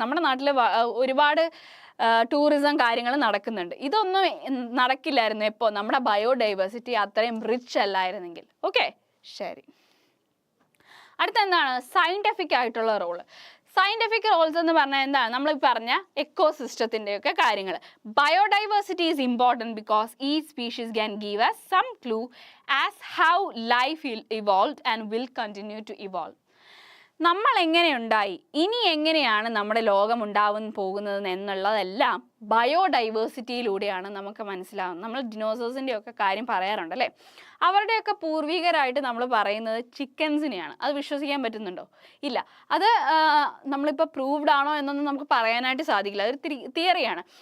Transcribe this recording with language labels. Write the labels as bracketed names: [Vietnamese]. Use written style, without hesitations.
[Malayalam] നമ്മുടെ നാട്ടിൽ ഒരുപാട് ടൂറിസം കാര്യങ്ങൾ നടക്കുന്നുണ്ട്. ഇതൊന്നും നടക്കില്ലായിരുന്നു എപ്പോൾ നമ്മുടെ ബയോഡൈവേഴ്സിറ്റി അത്രയും റിച്ച് അല്ലായിരുന്നെങ്കിൽ. ഓക്കെ, ശരി. അടുത്ത എന്താണ് സയൻറ്റിഫിക് ആയിട്ടുള്ള റോള്. സയൻറ്റിഫിക് റോൾസ് എന്ന് പറഞ്ഞാൽ എന്താണ്, നമ്മൾ പറഞ്ഞ എക്കോസിസ്റ്റത്തിൻ്റെയൊക്കെ കാര്യങ്ങൾ. [English] Biodiversity is important because each species can give us some clue as how life evolved and will continue to evolve. [Malayalam] നമ്മൾ എങ്ങനെയുണ്ടായി, ഇനി എങ്ങനെയാണ് നമ്മുടെ ലോകം ഉണ്ടാവാൻ പോകുന്നത് എന്നുള്ളതെല്ലാം ബയോഡൈവേഴ്സിറ്റിയിലൂടെയാണ് നമുക്ക് മനസ്സിലാവുന്നത്. നമ്മൾ ഡിനോസേഴ്സിൻ്റെ ഒക്കെ കാര്യം പറയാറുണ്ട് അല്ലേ. അവരുടെയൊക്കെ പൂർവികരായിട്ട് നമ്മൾ പറയുന്നത് ചിക്കൻസിനെയാണ്. അത് വിശ്വസിക്കാൻ പറ്റുന്നുണ്ടോ? ഇല്ല. അത് നമ്മളിപ്പോൾ പ്രൂവ്ഡ് ആണോ എന്നൊന്നും നമുക്ക് പറയാനായിട്ട് സാധിക്കില്ല. അതൊരു തിയറിയാണ്.